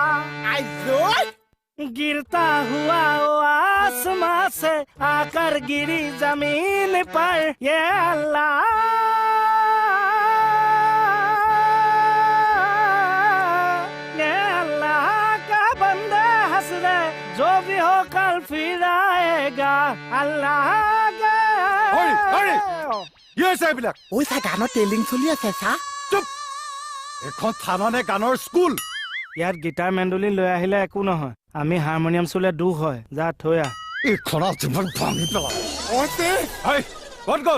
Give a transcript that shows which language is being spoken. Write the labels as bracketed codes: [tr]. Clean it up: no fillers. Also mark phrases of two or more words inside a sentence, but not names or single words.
[hi] गिरता हुआ वो आसमां से आकर गिरी जमीन पर ये अल्लाह का बंदा हंस रहे जो भी हो कल फिर आएगा अल्लाह [as] গানৰ টেলিং চলি আছে চা চুপ এখন থানা নে গানৰ স্কুল ইয়াত গিটাৰ মেণ্ডলিন লৈ আহিলে একো নহয় আমি হাৰমনিয়াম চুলে দুখ হয় যা থৈ আহ এইখন যিমান ভাঙি পেলাম ক'ত গ'ল